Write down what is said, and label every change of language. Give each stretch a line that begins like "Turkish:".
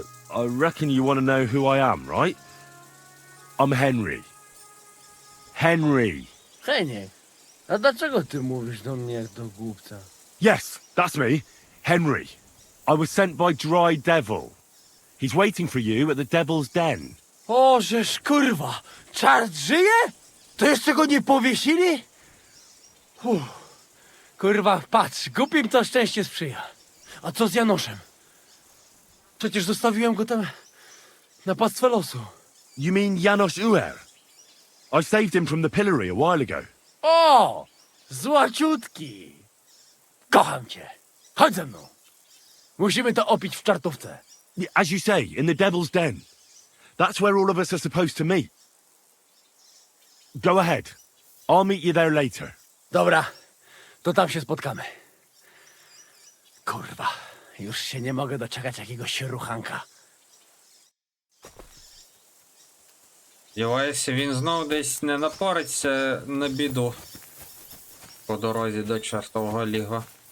English: I reckon you want to know who I am, right? I'm Henry. Henry.
Polish: Henie, a dlaczego ty mówisz do mnie jak do głupca?
English: Yes, that's me. Henry. I was sent by Dry Devil. He's waiting for you at the Devil's Den.
Polish: O, żeż kurwa, czart żyje? To jeszcze go nie powiesili? Kurwa, patrz, głupim to szczęście sprzyja. A co z Janoszem? Przecież zostawiłem go tam na pastwę losu.
English: You mean Janos Uer? I saved him from the pillory a while ago.
Polish: O! Złaciutki! Kocham cię. Chodź ze mną. Musimy to opić w czartówce.
English: As you say, in the Devil's Den. That's where all of us are supposed to meet. Go ahead. I'll meet you there later.
Polish: Dobra, to tam się spotkamy. Kurwa, już się nie mogę doczekać jakiegoś ruchanka.
Ukrainian: Сподіваюся, він знов десь не напориться на біду по дорозі до чортового лігва.